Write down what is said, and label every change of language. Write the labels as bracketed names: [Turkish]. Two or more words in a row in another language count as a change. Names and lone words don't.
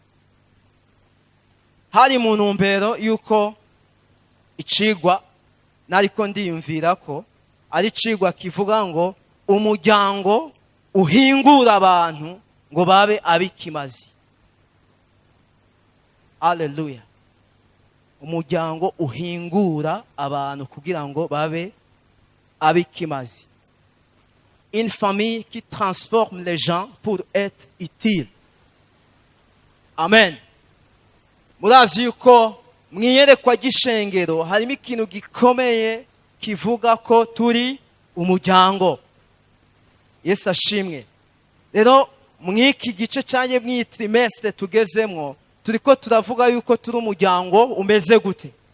[Rundi] Hari mu ntumbero yuko icigwa nariko ndiyumvira ko ari icigwa kivuga ngo umuryango uhingura abantu ngo babe abikimazi. Haleluya. Umuryango uhingura abantu kugira ngo babe abikimazi. [French] Une famille qui transforme les gens pour être utile. [Rundi] Amen. Murazi yuko mwiyerekwa gishengero harimo ikintu gikomeye kivuga ko turi umuryango. Yesu ashimwe. Rero mwiki gice cyanye mwitrimestre tugezemwo turiko turavuga yuko turi umuryango umeze gute.